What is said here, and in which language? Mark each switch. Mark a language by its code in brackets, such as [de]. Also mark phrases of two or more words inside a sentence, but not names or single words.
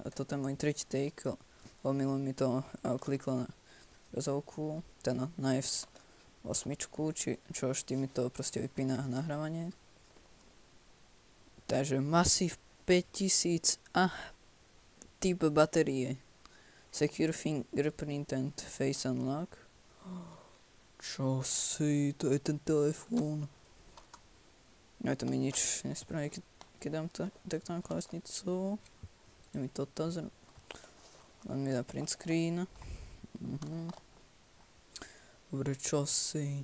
[sk] Toto je môj tretí take. Omylom mi to kliklo na bezovku, teda na F8, čo už tým to proste vypína nahrávanie. Takže Massive 5000 typ batérie. [en] Secure fingerprint and face unlock. [sk] Čo si, to je ten telefón. No to mi nič nespraví, keď dám takto na klávesnicu. Je mi to otázra. On mi dá [en] print screen. [sk] Dobre, čo si.